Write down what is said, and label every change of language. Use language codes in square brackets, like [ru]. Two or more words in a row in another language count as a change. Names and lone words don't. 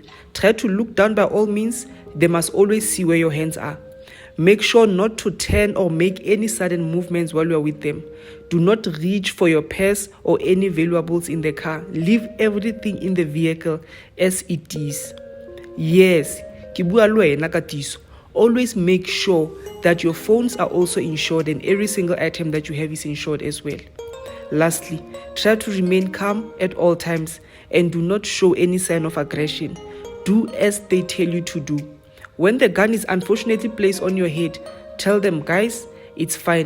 [en] Try to look down by all means. They must always see where your hands are. Make sure not to turn or make any sudden movements while you are with them. Do not reach for your purse or any valuables in the car. Leave everything in the vehicle as it is. Yes, [tn] ke bua le wena ka tiso. [en] Always make sure that your phones are also insured and every single item that you have is insured as well. Lastly, try to remain calm at all times and do not show any sign of aggression. Do as they tell you to do. When the gun is unfortunately placed on your head, tell them, guys, it's fine.